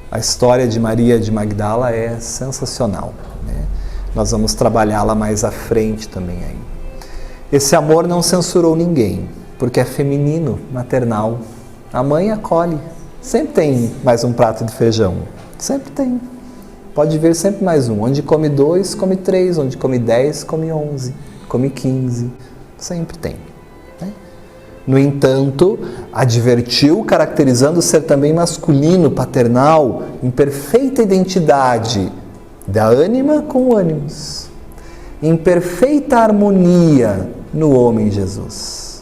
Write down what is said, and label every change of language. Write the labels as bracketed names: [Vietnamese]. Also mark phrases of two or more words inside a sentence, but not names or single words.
[Portuguese] A história de Maria de Magdala é sensacional, né? Nós vamos trabalhá-la mais à frente também aí. Esse amor não censurou ninguém, porque é feminino, maternal. A mãe acolhe. Sempre tem mais um prato de feijão. Sempre tem. Pode vir sempre mais um. Onde come 2, come 3. Onde come 10, come 11. Come 15. Sempre tem. Né? No entanto, advertiu, caracterizando ser também masculino, paternal, em perfeita identidade da ânima com o ânimos. Em perfeita harmonia no homem Jesus.